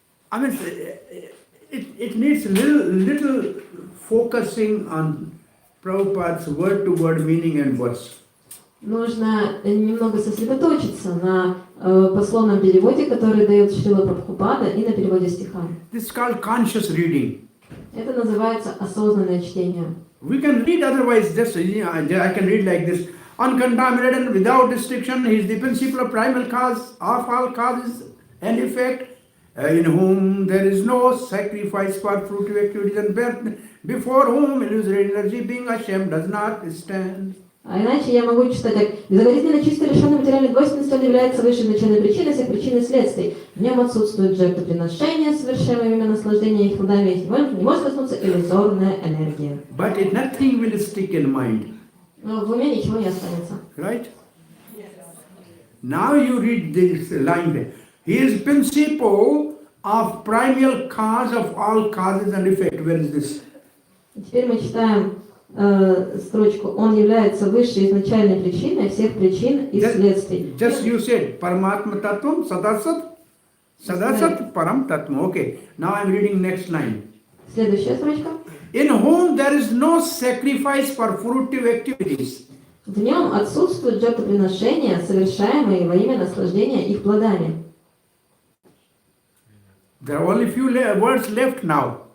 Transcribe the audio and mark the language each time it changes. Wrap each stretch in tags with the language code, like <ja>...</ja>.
<en>I mean, it needs little focusing on Prabhupada's word-to-word meaning and verse.</en> <ru>Нужно немного сосредоточиться на пословном переводе, который дает Шрила Прабхупада, и на переводе стиха.</ru> <en>This is called conscious reading.</en> <ru>Это называется осознанное чтение.</ru> <en>We can read otherwise, just I can read like this. Uncontaminated and without distinction, he is the principle of primal cause of all causes and effect, in whom there is no sacrifice for fruitive activities and birth, before whom illusory energy being ashamed does not stand.</en> <ru>А иначе я могу читать так. Безукоризненно чисто лишенный материальной двойственности, он является высшей начальной причиной всех причин и следствий. В нем отсутствует жертвоприношение, совершаемое во имя наслаждения их плодами, и не может коснуться иллюзорная энергия.</ru> <en>But nothing will stick in mind.</en> <ru>Но в уме ничего не останется.</ru> <en>Right? Now you read this line there. He is principle of primal cause of all causes and effect. Where is this?</en> <ru>Теперь мы читаем строчку. Он является высшей изначальной причиной всех причин и следствий.</ru> <en>Just you said</en> <sa>Paramatma Tattvam Sadasat Param Tattvam.</sa> <en>Okay. Now I am reading next line.</en> <ru>Следующая строчка.</ru> <en>In whom there is no sacrifice for fruitive activities.</en> <ru>В нем отсутствуют жертвоприношения, совершаемые во имя наслаждения их плодами.</ru> <en>There are only few words left now.</en>